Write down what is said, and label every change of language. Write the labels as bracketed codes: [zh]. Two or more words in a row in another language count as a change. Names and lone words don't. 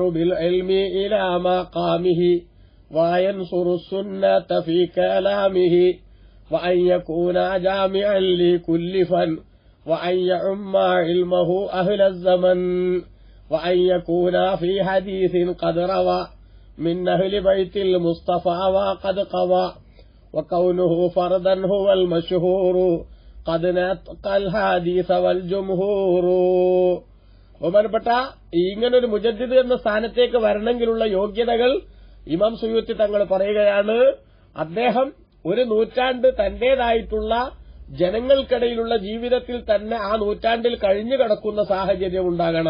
[ar] بالعلم إلى مقامه وينصر السنة في كلامه وأن يكون جامعا لكل فن وأن يعم علمه أهل الزمن وأن يكون في حديث قد روى من أهل بيت المصطفى وقد قضى وكونه فردا هو المشهور قد نطق الحديث والجمهور. [ml] ബഹുമാനപ്പെട്ട ഇങ്ങനൊരു മുജദ്ദിദ് എന്ന സ്ഥാനത്തേക്ക് വരണമെങ്കിലുള്ള യോഗ്യതകൾ ഇമാം സുയൂത്തി തങ്ങൾ പറയുകയാണ്. അദ്ദേഹം ഒരു നൂറ്റാണ്ട് തന്റേതായിട്ടുള്ള ജനങ്ങൾക്കിടയിലുള്ള ജീവിതത്തിൽ തന്നെ ആ നൂറ്റാണ്ടിൽ കഴിഞ്ഞു കിടക്കുന്ന സാഹചര്യം ഉണ്ടാകണം.